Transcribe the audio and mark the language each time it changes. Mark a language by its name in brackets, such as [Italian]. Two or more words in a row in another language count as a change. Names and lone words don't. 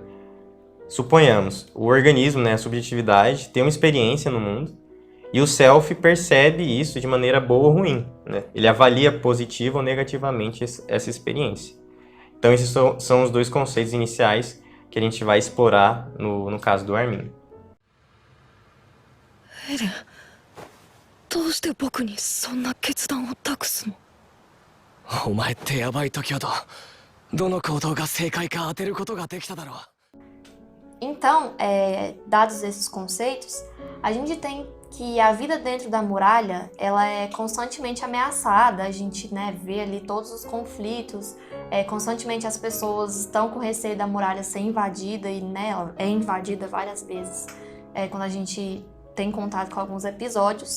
[Portuguese] Suponhamos, o organismo, né, a subjetividade, tem uma experiência no mundo e o self percebe isso de maneira boa ou ruim, né? Ele avalia positiva ou negativamente essa experiência. Então esses são os dois conceitos iniciais que a gente vai explorar no caso do Armin. [Japanese] エレン、どうして僕にそんな決断を託すの？お前ってヤバい時ほどどの行動が正解か当てることができただろう。 [Portuguese] Então, dados esses conceitos, a gente tem que a vida dentro da muralha, ela é constantemente ameaçada. A gente, né, vê ali todos os conflitos, constantemente as pessoas estão com receio da muralha ser invadida e, né, ela é invadida várias vezes quando a gente tem contato com alguns episódios.